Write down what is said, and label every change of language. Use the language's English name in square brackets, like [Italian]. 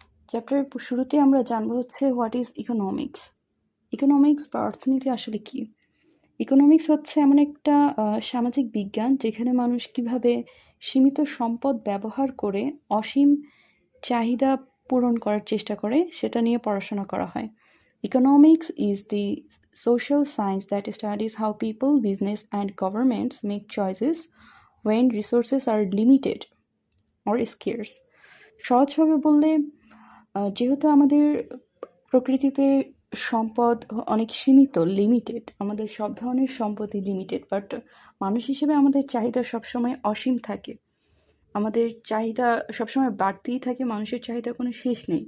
[Bangla] চ্যাপ্টারের শুরুতে আমরা জানবো হচ্ছে [English] What is economics. [Bangla] ইকোনমিক্স বা অর্থনীতি আসলে কি? ইকোনমিক্স হচ্ছে এমন একটা সামাজিক বিজ্ঞান যেখানে মানুষ কিভাবে সীমিত সম্পদ ব্যবহার করে অসীম চাহিদা পূরণ করার চেষ্টা করে সেটা নিয়ে পড়াশোনা করা হয়। [English] Economics is the social science that studies how people, business, and governments make choices when resources are limited or scarce. [Bangla] সহজভাবে বললে যেহেতু আমাদের প্রকৃতিতে সম্পদ অনেক সীমিত, লিমিটেড, আমাদের সব ধরনের সম্পদই লিমিটেড, বাট মানুষ হিসেবে আমাদের চাহিদা সবসময় অসীম থাকে। আমাদের চাহিদা সবসময় বাড়তেই থাকে, মানুষের চাহিদা কোনো শেষ নেই।